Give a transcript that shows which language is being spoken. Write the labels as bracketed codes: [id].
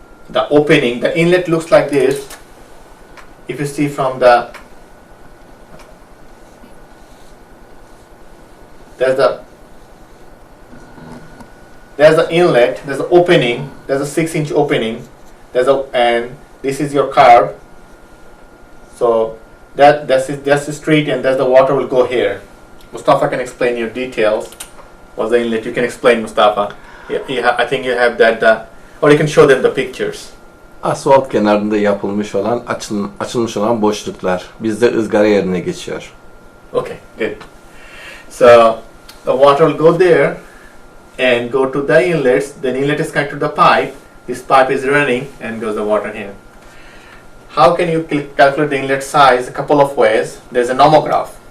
[en] The opening, the inlet looks like this. If you see from the, there's the inlet, there's the opening, there's a 6-inch opening, and this is your curve. So that's the street, and that's the water will go here. Mustafa can explain your details. What's the inlet? You can explain, Mustafa. Yeah, I think you have that, or you can show them the pictures. [tr] Asfalt kenarında yapılmış olan açılmış olan boşluklar. Bizde ızgara yerine geçiyor. [en] Okay, good. So the water will go there and go to the inlets. The inlet is connected to the pipe. This pipe is running and goes the water here. How can you calculate the inlet size? A couple of ways. There's a nomograph.